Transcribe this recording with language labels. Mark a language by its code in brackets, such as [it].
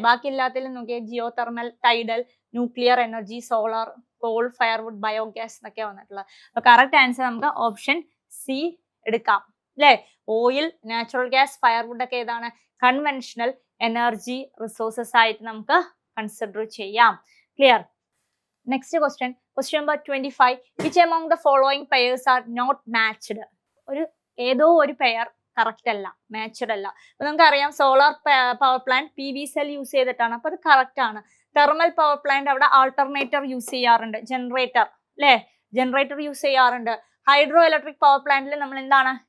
[ml] ബാക്കി എല്ലാത്തിലും നോക്കിയാൽ Jio thermal, tidal, nuclear energy, solar, call, firewood, biogas എന്നൊക്കെ വന്നിട്ടുള്ളത്. അപ്പൊ കറക്റ്റ് ആൻസർ നമുക്ക് ഓപ്ഷൻ സി എടുക്കാം അല്ലെ. ഓയിൽ, നാച്ചുറൽ ഗ്യാസ്, ഫയർവുഡ് ഒക്കെ ഏതാണ്? കൺവെൻഷണൽ എനർജി റിസോഴ്സസ് ആയിട്ട് നമുക്ക് കൺസിഡർ ചെയ്യാം. Clear? Next question number 25. [en] Which among the following pairs are not matched? [ml] ഏതോ ഒരു പെയർ കറക്റ്റ് അല്ല, മാച്ച്ഡ് അല്ല. അപ്പൊ നമുക്കറിയാം solar power plant PV cell use ചെയ്തിട്ടാണ്. അപ്പൊ അത് കറക്റ്റ് ആണ്. തെർമൽ പവർ പ്ലാന്റ് അവിടെ ആൾട്ടർനേറ്റർ യൂസ് ചെയ്യാറുണ്ട്, ജനറേറ്റർ അല്ലെ. ജനറേറ്റർ യൂസ് ചെയ്യാറുണ്ട്. ഹൈഡ്രോ ഇലക്ട്രിക് പവർ പ്ലാന്റിൽ നമ്മൾ എന്താണ്?